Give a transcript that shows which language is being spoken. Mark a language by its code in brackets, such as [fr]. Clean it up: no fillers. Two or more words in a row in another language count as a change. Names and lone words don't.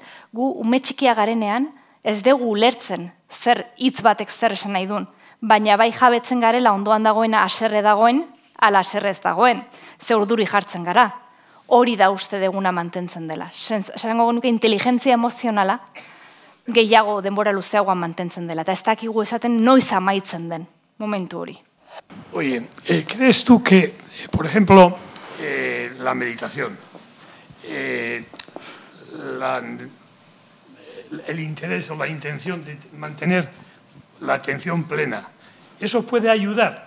[eu] Gu ume txikia garenean, ez dugu ulertzen zer hitz batek zer esan nahi duen, baina bai jabetzen garela ondoan dagoena haserre dagoen, ala haserre ez dagoen, ze urduri jartzen gara. Hori da uste deguna mantentzen dela. Esango genuke inteligentzia emozionala gehiago denbora luzeagoan mantentzen dela. Eta ez dakigu esaten noiz amaitzen den momentu hori. [es] Oye, ¿crees tú que, por ejemplo, la meditación, el interés o la intención de mantener la atención plena, eso puede ayudar?